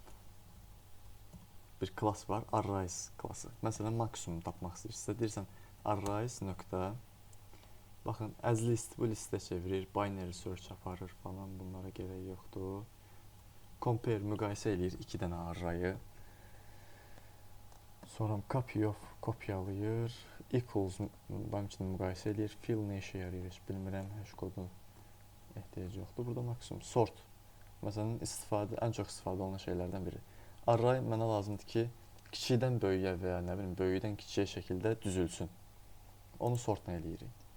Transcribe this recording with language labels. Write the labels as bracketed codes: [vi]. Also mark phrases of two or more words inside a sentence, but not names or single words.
[az] Bir klass var, arrays klası. Məsələn, maksimum tapmaq istəyirsə, deyirsən arrays nöqtə. Baxın, [en] as list [az] bu listə çevirir, [en] binary search [az] aparır falan, bunlara gerək yoxdur. Compare, müqayisə eləyir 2 dənə arrayı. Sonra [en] copy of, [az] kopyalayır. Equals, benim üçün müqayisə eləyir. Fill nə işə yarayır, heç bilmirəm, hash kodu ehtiyac yoxdur. Burada maksimum sort. Məsələn, ən çox istifadə olunan şeylərdən biri. Array mənə lazımdır ki, kiçikdən böyüyə və ya nə bilim, böyükdən kiçiyə şəkildə düzülsün. Onu sortla eləyirik.